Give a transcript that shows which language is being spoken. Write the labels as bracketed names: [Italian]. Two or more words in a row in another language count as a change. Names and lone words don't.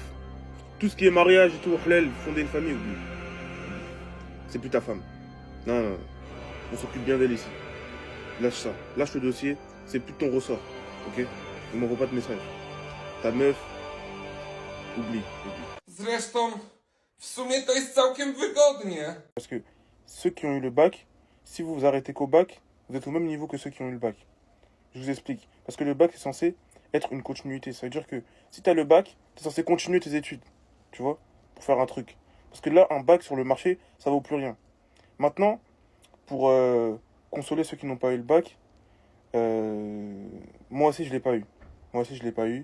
[French] Tout ce qui est mariage et tout, halal, fonder une famille, oublie. C'est plus ta femme. Non. On s'occupe bien d'elle ici. Lâche ça. Lâche le dossier, c'est plus de ton ressort, ok? Ne m'envoie pas de message. Ta meuf, oublie. [Polish] Zresztą, w sumie to jest całkiem wygodnie. [French] Parce que ceux qui ont eu le bac, si vous vous arrêtez qu'au bac, vous êtes au même niveau que ceux qui ont eu le bac. Je vous explique. Parce que le bac est censé être une continuité. Ça veut dire que si tu as le bac, tu es censé continuer tes études. Tu vois? Pour faire un truc. Parce que là, un bac sur le marché, ça vaut plus rien. Maintenant, pour consoler ceux qui n'ont pas eu le bac, moi aussi je l'ai pas eu.